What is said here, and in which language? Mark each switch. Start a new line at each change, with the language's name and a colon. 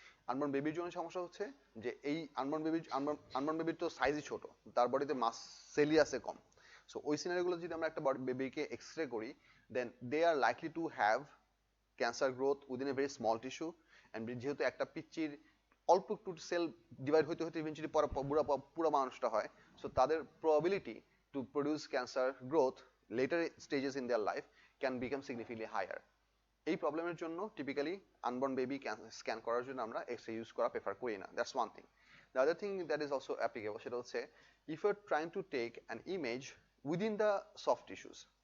Bangla: Unborn babyর জন্য সমস্যা হচ্ছে যে এই unborn babyর তো সাইজই ছোট, তার বডিতে মাস সেলই আছে কম। সো ওই সিনারিওগুলো যদি আমরা একটা বেবিকে এক্স-রে করি,
English: then they are likely to have cancer growth within a very small tissue, and
Bangla: যেহেতু একটা পিচ্চির অল্প একটু সেল ডিভাইড হইতে হইতে ইভেন্চুয়ালি পুরো মানুষটা হয়, সো তাদের
English: probability to produce cancer growth later stages in their life can become significantly higher.
Bangla: এই প্রবলেমের জন্য টিপিক্যালি আনবর্ন বেবি স্ক্যান করার জন্য আমরা এক্স রে ইউজ করা প্রেফার করি না।
English: That's one thing. The other thing that is also applicable,
Bangla: সেটা হচ্ছে
English: If you are trying to take an image within the soft tissues.